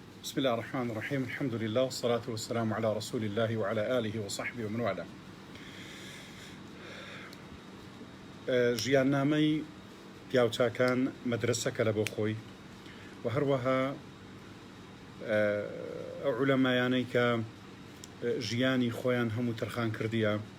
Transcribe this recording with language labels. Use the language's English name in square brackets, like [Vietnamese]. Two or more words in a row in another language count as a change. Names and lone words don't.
[Arabic] بسم الله الرحمن الرحيم. الحمد لله والصلاة والسلام على رسول الله وعلى آله وصحبه ومن والاه. [Central Kurdish] ژیاننامەی پیاوچاکان مەدرسەکە لە بۆ خۆی و هەروەها ئەو عولەمایانەی کە ژیانی خۆیان هەموو تەرخان کردیە